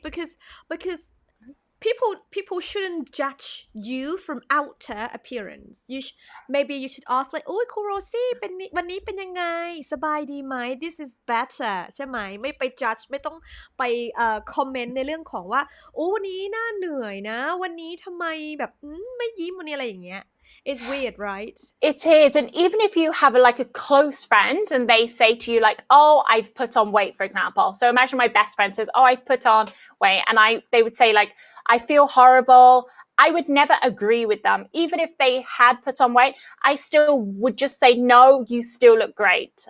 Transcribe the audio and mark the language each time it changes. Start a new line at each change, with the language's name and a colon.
English: Because people shouldn't judge you from outer appearance. Maybe you should ask like,
Thai: โอ้ยคุณโรซี่เป็นวันนี้เป็นยังไงสบายดีไหม
English: This is better
Thai: ใช่ไหมไม่ไป judge ไม่ต้องไปcomment ในเรื่องของว่าโอ้วันนี้น่าเหนื่อยนะวันนี้ทำไมแบบไม่ยิ้มวันนี้อะไรอย่างเงี้ย
English: It's weird, right? It is. And even if you have like a close friend and they say to you like, oh, I've put on weight, for example. So imagine my best friend says, oh, I've put on weight. And they would say like, I feel horrible. I would never agree with them. Even if they had put on weight, I still would just say, no, you still look great.